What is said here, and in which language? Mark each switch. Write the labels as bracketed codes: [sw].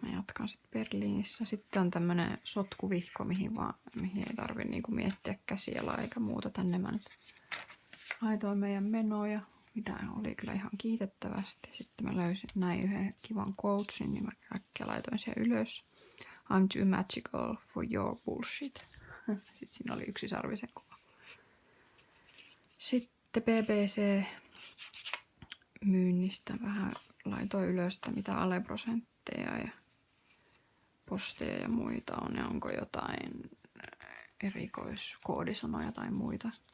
[fi] Mä jatkan sitten Berliinissä. Sitten on tämmönen sotkuvihko, mihin ei tarvi niinku miettiä käsialaa eikä muuta. Tänne mä nyt laitoin meidän menoja, mitä oli kyllä ihan kiitettävästi. Sitten mä löysin näin yhden kivan quotesin, niin mä äkkiä laitoin sen ylös. [en] I'm too magical for your bullshit. [fi] Sitten siinä oli yksi sarvisen kuva. Sitten BBC myynnistä vähän laitoin ylös, mitä aleprosentteja ja posteja ja muita on ja onko jotain erikoiskoodisanoja tai muita.